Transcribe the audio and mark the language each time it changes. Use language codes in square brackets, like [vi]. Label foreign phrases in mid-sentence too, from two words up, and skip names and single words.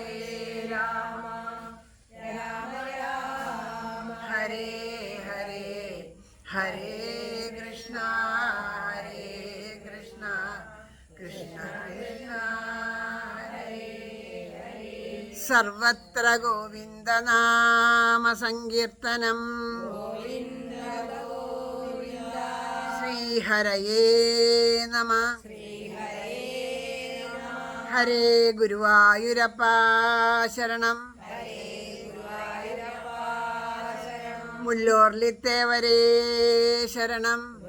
[sa] राम राम राम हरे हरे हरे कृष्ण हरे कृष्ण कृष्ण कृष्ण सर्वत्र गोविन्दनामसङ्कीर्तनं श्रीहरये नमः. [ml] ഹരേ ഗുരുവായൂരപ്പ ശരണം. മുല്ലോർലിത്തേവരേ ശരണം.